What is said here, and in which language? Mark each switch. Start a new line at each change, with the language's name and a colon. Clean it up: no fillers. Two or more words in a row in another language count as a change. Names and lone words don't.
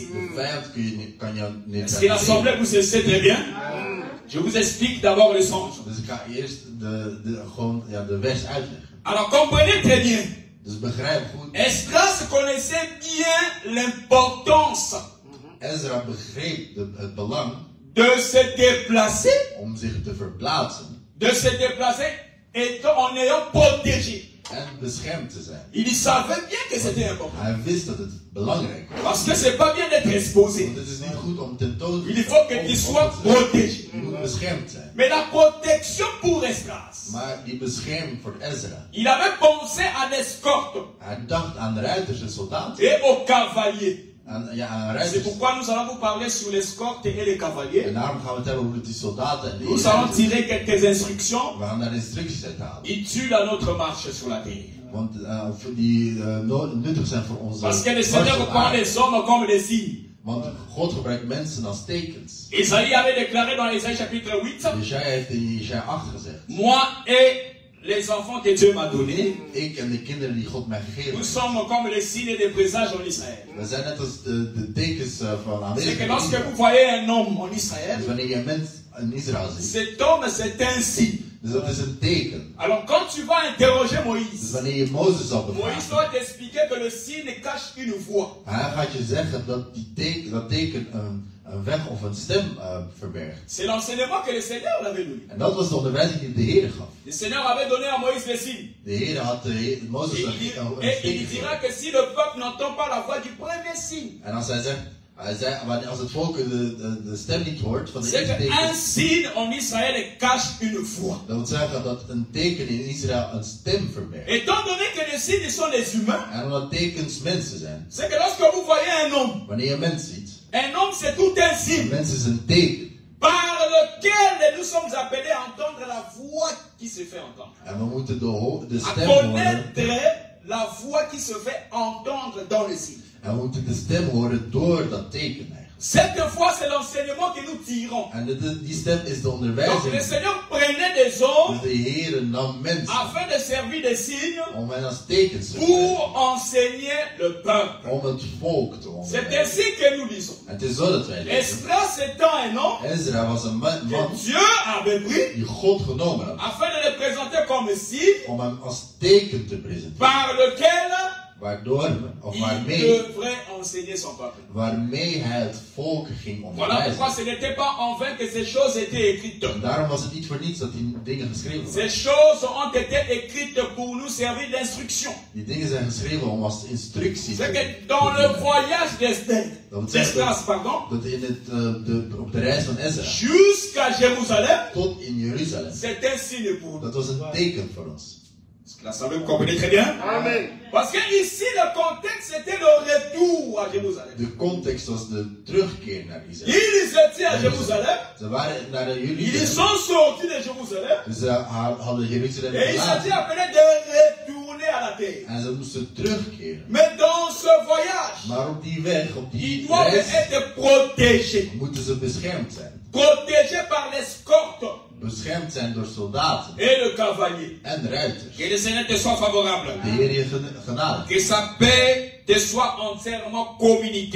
Dutch: De vijand kan je neutraliseren.
French: Est-ce que l'assemblée vous sait très bien? Je vous explique d'abord le sens.
Dutch: Dus ik ga eerst de weg uitleggen.
French: Alors comprenez très bien.
Dutch: Dus begrijp goed.
French: Esdras connaissait bien l'importance.
Dutch: Ezra begreep het belang.
French: De se déplacer.
Dutch: Om zich te verplaatsen.
French: De se déplacer en ayant protégé.
Dutch: En beschermd te zijn.
French: Il savait bien que c'était important.
Dutch: Hij wist dat het belangrijk was.
French: Parce que c'est pas bien d'être exposé.
Dutch: Want het is niet goed om tentoon te
French: Il faut que tu sois protégé.
Dutch: Je moet beschermd zijn.
French: Mais la protection pour Esdras.
Dutch: Maar die bescherming voor Ezra.
French: Il avait pensé à l'escorte.
Dutch: Hij dacht aan ruiters en soldaten.
French: Et aux cavaliers. C'est pourquoi nous allons vous parler sur l'escorte et les cavaliers.
Dutch: En daarom gaan we het hebben over die soldaten en
French: nous allons tirer quelques instructions.
Dutch: We gaan daar instructies uit halen.
French: Utiles à notre marche sur la terre.
Dutch: Want die nuttig zijn voor onze.
French: Parce que le Seigneur prend les hommes comme des signes.
Dutch: Want God gebruikt mensen als tekens.
French: Isaïe avait déclaré dans Isaïe chapitre 8.
Dutch: Jesaja heeft in Jesaja 8 gezegd.
French: Moi et les enfants que Dieu m'a donnés.
Dutch: Ik en de kinderen die God mij gegeven heeft.
French: Nous sommes comme les signes des présages en Israël.
Dutch: We zijn net als de tekens van aanwezigheid.
French: C'est que lorsque vous voyez un homme en Israël.
Dutch: Dus wanneer je een mens in Israël ziet.
French: Cet homme c'est un signe.
Dutch: Dus dat is een teken.
French: Alors quand tu vas interroger
Dutch: Dus
French: Moïse,
Dutch: wanneer je Mozes zal
French: Moïse
Dutch: bevragen,
French: doit t'expliquer que le signe cache une voix.
Dutch: hij gaat je zeggen dat dat teken een weg of een stem verbergt.
French: C'est l'enseignement que le Seigneur l'avait donné.
Dutch: En dat was de onderwijzing die de Heer gaf.
French: Le Seigneur avait donné à Moïse les signes.
Dutch: De Heer had Mozes een
French: Et il
Dutch: teken
French: dira
Dutch: gegeven.
French: que si le peuple n'entend pas la voix du premier signe,
Dutch: En als hij zegt, als het volk de stem niet hoort van de
French: c'est
Dutch: eerste
French: qu'un
Dutch: teken,
French: signe en Israël cache une voix.
Dutch: dat wil zeggen dat een teken in Israël een stem verbergt.
French: Étant donné que les signes sont les humains,
Dutch: En omdat tekens mensen zijn.
French: c'est que lorsque vous voyez un homme,
Dutch: Wanneer je een mens ziet,
French: un homme c'est tout un
Dutch: een
French: signe
Dutch: mens is een teken.
French: par lequel nous sommes appelés à entendre la voix qui se fait entendre.
Dutch: En we moeten de
French: À
Dutch: stem horen.
French: connaître la voix qui se fait entendre dans le signe.
Dutch: En we moeten de stem horen door dat teken eigenlijk.
French: Cette voix, c'est l'enseignement que nous tirons.
Dutch: En die stem is de
French: Donc
Dutch: onderwijzing.
French: le Seigneur prenait des hommes
Dutch: Dus de Heer nam mensen
French: afin de servir des signes
Dutch: om hen als tekens te
French: pour
Dutch: gebruiken.
French: enseigner le peuple.
Dutch: Om het volk te
French: C'est
Dutch: onderwijzen.
French: ainsi que nous lisons.
Dutch: Het is zo dat wij lezen.
French: Esdras étant un homme
Dutch: Ezra was een man
French: que Dieu avait pris
Dutch: die God genomen had.
French: afin de le présenter comme signe
Dutch: Om hem als teken te presenteren.
French: par lequel
Dutch: Waardoor, of
French: il
Dutch: waarmee
French: devrait enseigner son peuple.
Dutch: hij het volk ging
French: Voilà
Dutch: onderwijzen.
French: pourquoi ce n'était pas en vain que ces choses étaient écrites.
Dutch: En daarom was het niet voor niets dat die dingen geschreven
French: Ces
Dutch: waren.
French: choses ont été écrites pour nous servir d'instruction.
Dutch: Die dingen zijn geschreven om als instructie
French: C'est
Dutch: te
French: que dans le voyage d'Esdras, pardon,
Dutch: dat in op de reis van Ezra
French: jusqu'à Jérusalem,
Dutch: tot in Jeruzalem,
French: c'est un signe pour nous.
Dutch: dat was een teken voor ons.
French: Est-ce que là, ça vous comprenez très bien? Amen. Parce que ici, le contexte, c'était le retour à Jérusalem.
Dutch: De context was de terugkeer naar Israël.
French: Ils étaient à Jérusalem,
Dutch: Ze waren naar
French: ils
Dutch: Jeruzalem.
French: sont sortis de Jérusalem,
Dutch: Dus ze hadden Jeruzalem
French: et ils s'étaient
Dutch: verlaten.
French: appelés de retourner à la terre.
Dutch: En ze moesten terugkeren.
French: Mais dans ce voyage,
Dutch: Maar op die weg, op
French: ils
Dutch: die
French: doivent
Dutch: reis,
French: être protégés.
Dutch: moeten ze beschermd zijn.
French: Protégés par l'escorte
Dutch: Beschermd zijn door soldaten
French: et le cavalier.
Dutch: en ruiters.
French: Que le Seigneur te soit favorable.
Dutch: De Heer je genade.
French: Que sa paix te soit entièrement communiquée